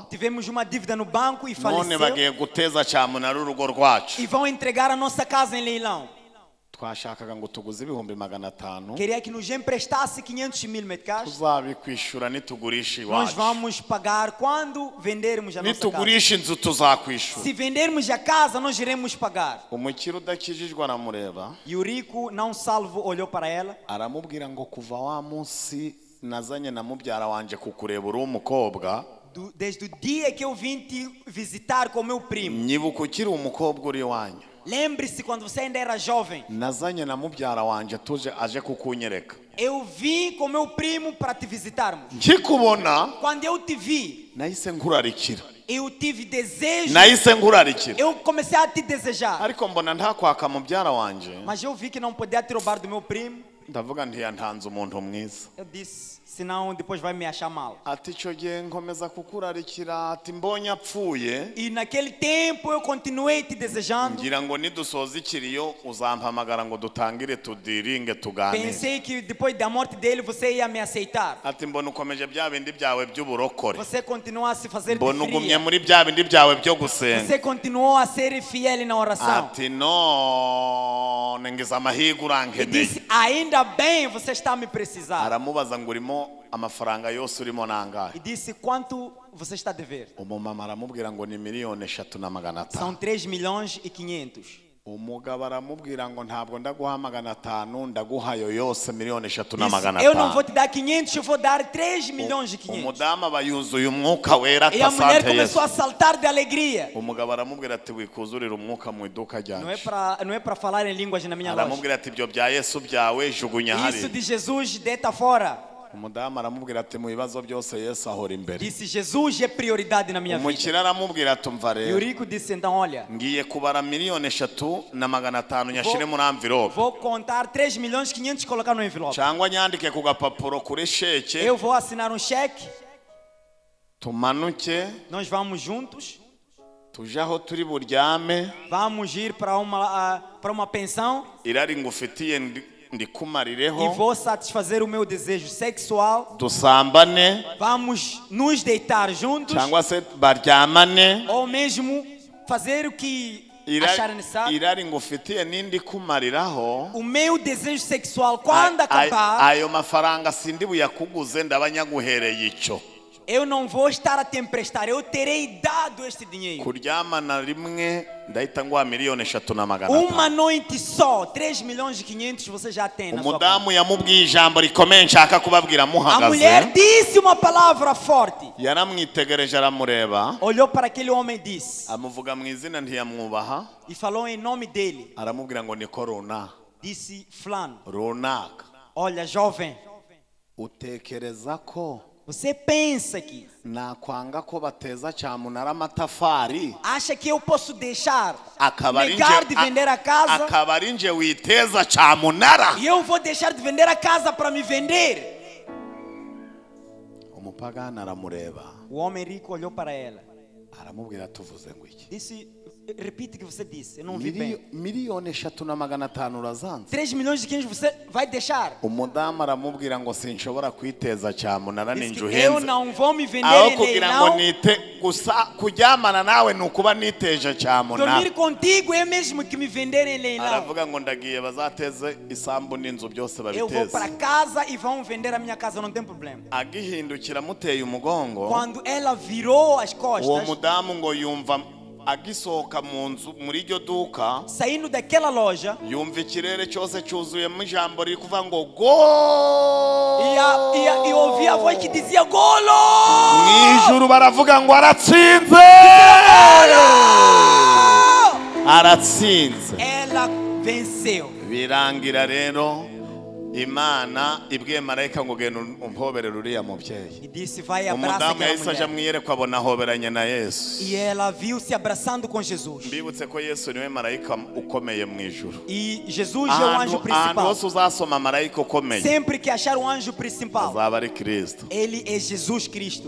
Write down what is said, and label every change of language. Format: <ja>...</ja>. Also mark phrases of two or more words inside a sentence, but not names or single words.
<pt>Tivemos uma dívida no banco e faleceu.</pt> <rw>None bagiye guteza cyamunara urugo rwacu.</rw> <pt>E vão entregar a nossa casa em leilão.</pt> <rw>Twashakaga ngo tuguze 500.</rw> <pt>Queria que nos emprestasse 500.000 meticais.</pt> <rw>Tuzabikwishura nitugurisha iwacu.</rw> <pt>Nós vamos pagar quando vendermos a nossa casa.</pt> <rw>Nitugurisha inzu tuzakwishura.</rw> <pt>Se vendermos a casa, nós iremos pagar.</pt> <rw>Umukire udakijijwe aramureba.</rw> <pt>E o rico não salvo olhou para ela.</pt> <rw>Aramubwira ngo kuva wa munsi nazanye na mubyara wanje kukureba uri umukobwa.</rw> <pt>Desde o dia que eu vim te visitar com meu primo.</pt> <rw>Nyibuka ukiri umukobwa uri wanyu.</rw> <pt>Lembre-se quando você ainda era jovem.</pt> <rw>Nazanye na mubyara wanje tuje aje kukunyereka.</rw> <pt>Eu vim com meu primo para te visitarmos.</pt> <rw>Nkikubona.</rw> <pt>Quando eu te vi.</pt> <rw>Nahise nkurarikira.</rw> <pt>Eu tive desejo.</pt> <rw>Nahise nkurarikira.</rw> <pt>Eu comecei a te desejar.</pt> <rw>Ariko mbona ntakwaka mubyara wanje.</rw> <pt>Mas eu vi que não podia te roubar do meu primo.</pt> <rw>Ndavuga ntiyantanze umuntu mwiza.</rw> <pt>Eu disse, senão depois vai me achar mal.</pt> <rw>Ati cyo gihe nkomeza kukurarikira ati mbonye apfuye.</rw> <pt>E naquele tempo eu continuei te desejando.</pt> <rw>Ngira ngo nidusoza ikiriyo uzampamagara ngo dutangire tudiringe tuganire.</rw> <pt>Pensei que depois da morte dele você ia me aceitar.</pt> <rw>Ati mbona ukomeje bya bindi byawe by'uburokore.</rw> <pt>Você continua a se fazer de</pt> <rw>mbona ugumye muri bya bindi byawe byo gusenga.</rw> <pt>Você continuou a ser fiel na oração.</pt> <rw>Ati no nengeza amahigo urankene.</rw> <pt>Disse ainda bem você está me precisando.</pt> <rw>Aramubaza ngo urimo amafaranga yose urimo nangahe.</rw> <pt>E disse quanto você está a dever.</pt> <rw>Umumama aramubwira ngo ni 3,500,000.</rw> <pt>São 3.500.000.</pt> <rw>Umugabo aramubwira ngo ntabwo ndaguha 500 ndaguha yo yose 3,500,000.</rw> <pt>Eu não vou te dar 500, eu vou dar 3.500.000.</pt> <rw>Umudama bayuzuye umwuka wera</rw> <pt>e a mulher começou a saltar de alegria.</pt> <rw>Umugabo aramubwira ati wikuzurira umwuka mu iduka ryanje.</rw> <pt>Não é para falar em línguas na minha loja.</pt> <rw>Aramubwira ati ibyo bya Yesu byawe jugunya hari.</rw> <pt>Isso de Jesus deita fora.</pt> <rw>umudamu aramubwira ati mu bibazo byose Yesu ahora imbere.</rw> <pt>Disse Jesus é prioridade na minha vida.</pt> <rw>Umukire aramubwira ati umva rero.</rw> <pt>E o rico disse então olha.</pt> <rw>Ngiye kubara 3,500,000 nyashire muri envelope.</rw> <pt>Vou contar 3.500.000 e colocar no envelope.</pt> <rw>Cyangwa nyandike ku gapapuro kuri cheque.</rw> <pt>Eu vou assinar um cheque.</pt> <rw>Tumanuke.</rw> <pt>Nós vamos juntos.</pt> <rw>Tujaho turi buryame.</rw> <pt>Vamos ir para uma pensão.</pt> <rw>Irari ngufitiye ndikumarireho.</rw> <pt>E vou satisfazer o meu desejo sexual.</pt> <rw>Dusambane.</rw> <pt>Vamos nos deitar juntos.</pt> <rw>Cyangwa se baryamane.</rw> <pt>Ou mesmo fazer o que achar necessário.</pt> <rw>Irari ngufitiye nindi kumariraho.</rw> <pt>O meu desejo sexual quando acabar.</pt> <rw>Ayo mafaranga sindi buyakuguze ndabanyaguhereye ico.</rw> <pt>Eu não vou estar a te emprestar, eu terei dado este dinheiro.</pt> <rw>Kuryamana rimwe ndahita ngwa 3,500,000.</rw> <pt>Uma noite só, 3.500.000 você já tem na sua conta.</pt> <rw>Umudamu yamubwiye ijambo rikomeye nshaka kubabwira muhagaze.</rw> <pt>A mulher disse uma palavra forte.</pt> <rw>Yaramwitegereje aramureba.</rw> <pt>Olhou para aquele homem e disse.</pt> <rw>Amuvuga mu izina ntiyamwubaha.</rw> <pt>E falou em nome dele.</pt> <rw>Aramubwira ngo niko runaka.</rw> <pt>Disse fulano.</pt> <rw>Runaka.</rw> <pt>Olha, jovem.</pt> <rw>Utekereza ko</rw> <pt>você pensa que</pt> <rw>nakwanga ko bateza cyamunara amatafari?</rw> <pt>Acha que eu posso deixar negar de vender a casa?</pt> <rw>Akabarinje witeza cyamunara.</rw> <pt>E eu vou deixar de vender a casa para me vender?</pt> <rw>Umupagana aramureba.</rw> <pt>O homem rico olhou para ela.</pt> <rw>Aramubwira tuvuze ngo iki?</rw> <pt>Disse, repite o que você disse, eu não vi bem.</pt> <rw>3,500,000 urazanze.</rw> <pt>3.500.000 você vai deixar?</pt> <rw>Umudamu aramubwira ngo sinshobora kwiteza cyamunara ninjuhenze.</rw> <pt>Eu não vou me vender em leilão.</pt> <rw>Kuryamana nawe nukuba niteje cyamunara.</rw> <pt>Dormir contigo é mesmo que me vender em leilão.</pt> <rw>Aravuga ngo ndagiye bazateze isambu n'inzu byose babiteze.</rw> <pt>Eu vou para casa e vão vender a minha casa, não tem problema.</pt> <rw>Agihindukira muteye umugongo.</rw> <pt>Quando ela virou as costas.</pt> <rw>Uwo mudamu ngo yumva agisohoka mu nzu muri iryo duka.</rw> <pt>Saindo daquela loja.</pt> <rw>Yumva ikirere cyose cyuzuyemo ijambo riri kuvuga ngo go.</rw> <pt>E ouvia a voz que dizia golo.</pt> <rw>Mwijuru baravuga ngo aratsinze. Aratsinze.</rw> <pt>Ela venceu.</pt> <rw>Birangira rero Imana ibwiye marayika ngo genda umpoberere uriya mubyeyi.</rw> <pt>E disse vai abraça aquela mulher.</pt> <rw>Umudamu yahise amwiyereka abona ahoberanye na Yesu.</rw> <pt>E ela viu se abraçando com Jesus.</pt> <rw>Mbibutse ko Yesu niwe marayika ukomeye mu ijuru.</rw> <pt>E Jesus é o anjo principal.</pt> <rw>Hose uzasoma marayika ukomeye.</rw> <pt>Sempre que achar um anjo principal.</pt> <rw>Azaba ari Kristo.</rw> <pt>Ele é Jesus Cristo.</pt>